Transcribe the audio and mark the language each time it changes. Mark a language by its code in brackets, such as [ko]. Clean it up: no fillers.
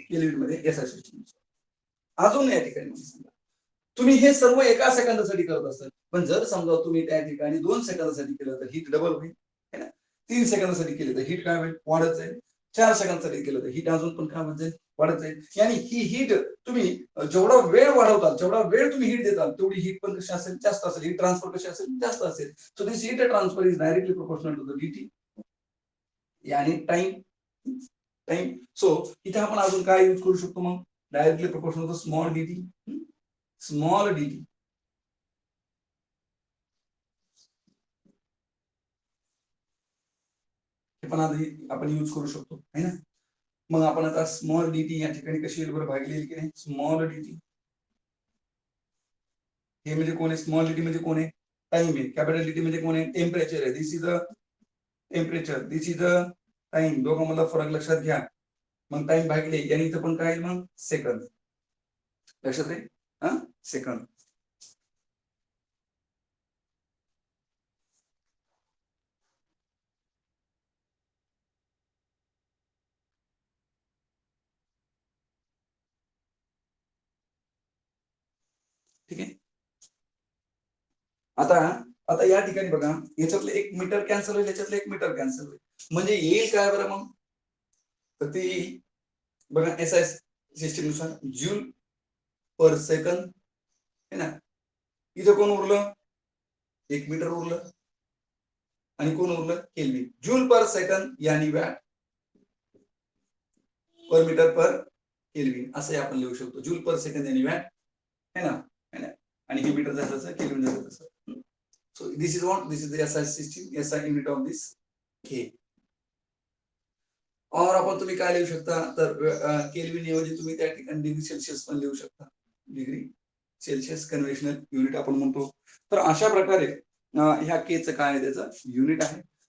[mr] Kelvin मध्ये SI system. अजून या ठिकाणी सांगा, तुम्ही हे सर्व एका सेकंदासाठी करत असाल, पण जर समजा तुम्ही त्या ठिकाणी 2 सेकंदासाठी केलं तर हीट डबल होईल, है ना. 3 सेकंदासाठी केलं तर हीट काय होईल? वाढत जाईल. 4 सेकंदासाठी केलं तर हीट अजून पण काय होत जाईल? वाढत जाईल. यानी ही हीट तुम्ही जेवढा वेळ वाढवताल, जेवढा वेळ तुम्ही हीट देताल, तेवढी हीट पण कशी असेल? जास्त असेल. हीट ट्रान्सफर कशी असेल? जास्त असेल. [en] So this heat transfer is directly proportional to the DT यानी time. [mr] सो इथे आपण अजून काय यूज करू शकतो मग? [en] Directly proportional to small DT. [mr] Small DT हे पण आपण यूज करू शकतो, है ना. मग आपण आता स्मॉल डीटी या ठिकाणी कशी येईल बरं? भागली येईल की नाही? स्मॉल डीटी हे म्हणजे कोण आहे? स्मॉल डीटी म्हणजे कोण आहे? टाइम आहे. कॅपिटल डीटी म्हणजे कोण आहे? टेम्परेचर आहे. [en] This is a temperature, this is a time. [mr] दोघांमधला फरक लक्षात घ्या. मग टाइम भागले आणि इथं पण काय मग? सेकंद. लक्षात राहील? हा, सेकंद. ठीक आहे. आता आता या ठिकाणी बघा, याच्यातलं 1 मीटर कॅन्सल होईल, याच्यातलं 1 मीटर कॅन्सल होईल, म्हणजे येईल काय बरं मग? तर ती बघा एसआय सिस्टीम नुसार जूल पर सेकंद, है ना. इथं कोण उरलं? 1 मीटर उरलं आणि कोण उरलं? केल्विन. जूल पर सेकंद यानी वॅट पर मीटर पर केल्विन असं आपण लिहू शकतो. जूल पर सेकंद यानी वॅट, है ना, है ना. आणि हे मीटर जसं केल्विन जसं तसं. [en] So this is what, this is the SI system, SI unit of this K. [mr] और आपण तुम्ही काय लिहू शकता? तर केल्विन ऐवजी तुम्ही त्या ठिकाणी डिग्री सेल्सिअस पण लिहू शकता. डिग्री सेल्सिअस कन्व्हेन्शनल युनिट आपण म्हणतो. तर अशा प्रकारे ह्या केचं काय आहे? त्याचं युनिट आहे.